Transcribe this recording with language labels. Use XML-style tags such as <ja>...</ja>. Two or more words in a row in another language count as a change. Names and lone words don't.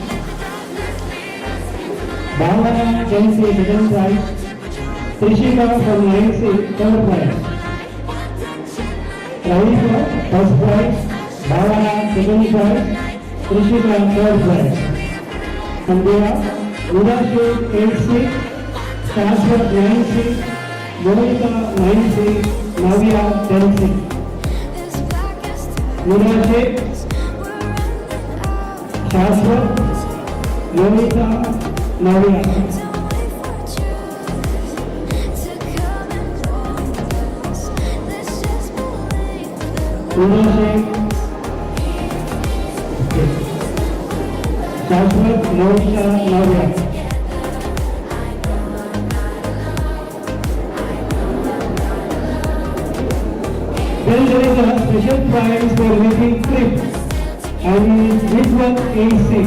<en>Bhavana, Tennessee, second prize. Trishika from INC, third prize. Ravi first prize, Bhavana second prize, Trishika third prize. India, Udashi 8C, Shashwat 9C, Monika 9C, Navya 10C. Udashi, Shashwat, Monika, Navya. Udashi, Shashwat, Monika, Navya. Then there is a special prize for making clips. and Vidwan A6.</en>